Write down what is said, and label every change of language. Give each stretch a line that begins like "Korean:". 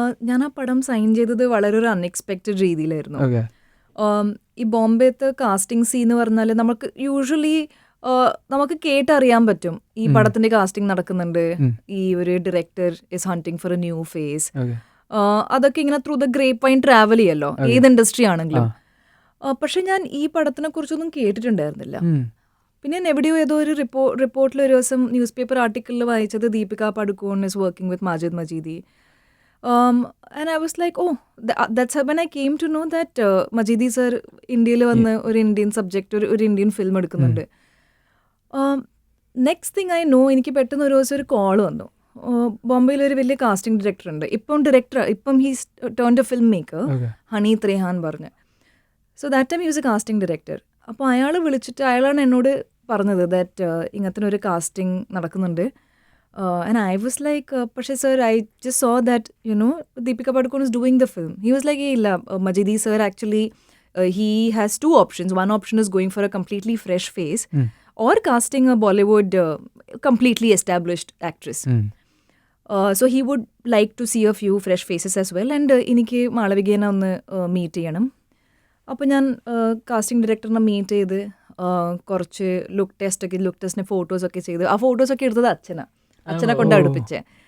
Malayalam: ഞാൻ ആ പടം സൈൻ ചെയ്തത് വളരെ ഒരു അൺഎക്സ്പെക്റ്റഡ് രീതിയിലായിരുന്നു. ഈ ബോംബെത്തെ കാസ്റ്റിംഗ് സീൻ എന്ന് പറഞ്ഞാൽ നമുക്ക് യൂഷ്വലി നമുക്ക് കേട്ടറിയാൻ പറ്റും ഈ പടത്തിന്റെ കാസ്റ്റിംഗ് നടക്കുന്നുണ്ട്, ഈ ഒരു director
English: Is hunting for a new face.
Malayalam: അതൊക്കെ ഇങ്ങനെ
English: through the grapevine
Malayalam: travel ചെയ്യല്ലോ, ഏത് ഇൻഡസ്ട്രി ആണെങ്കിലും. പക്ഷെ ഞാൻ ഈ പടത്തിനെ കുറിച്ചൊന്നും കേട്ടിട്ടുണ്ടായിരുന്നില്ല. പിന്നെ എവിടെയോ ഏതോ ഒരു റിപ്പോർട്ടിൽ ഒരു ദിവസം ന്യൂസ് പേപ്പർ ആർട്ടിക്കിളിൽ വായിച്ചത് Deepika Padukone
English: is working with
Malayalam: Majid മജീദി.
English: And I was like, oh, that's when I came to know that Majidi
Malayalam: sir ഇന്ത്യയിൽ വന്ന് ഒരു ഇന്ത്യൻ സബ്ജക്റ്റ് ഒരു ഇന്ത്യൻ ഫിലിം എടുക്കുന്നുണ്ട്.
English: next thing I know,
Malayalam: എനിക്ക് പെട്ടെന്ന് ഒരു ദിവസം ഒരു കോൾ വന്നു. ബോംബെയിൽ ഒരു വലിയ കാസ്റ്റിംഗ് ഡയറക്ടർ ഉണ്ട്, ഇപ്പം
English: he's turned a filmmaker,
Malayalam: honey ത്രേഹാൻ പറഞ്ഞ്.
English: So that time he was a casting director.
Malayalam: അപ്പോൾ അയാൾ വിളിച്ചിട്ട് അയാളാണ് എന്നോട് പറഞ്ഞത് ദാറ്റ് ഇങ്ങനത്തെ ഒരു കാസ്റ്റിംഗ് നടക്കുന്നുണ്ട്.
English: And I was like, പക്ഷേ sir, I just saw that, Deepika Padukone is doing the film. He was like, hey, Majidi sir, actually, he has 2 options. One option is going for a completely fresh face or casting a Bollywood completely established actress. So he would like to see a few fresh faces as well.
Malayalam: And എനിക്ക് മാളവികേനെ ഒന്ന് meet ചെയ്യണം. അപ്പോൾ ഞാൻ casting ഡയറക്ടറിനെ meet ചെയ്ത് കുറച്ച് look ടെസ്റ്റിന് ഫോട്ടോസൊക്കെ ചെയ്ത് ആ ഫോട്ടോസൊക്കെ എടുത്തത് അച്ഛനെ കൊണ്ട് അടുപ്പിച്ചേ.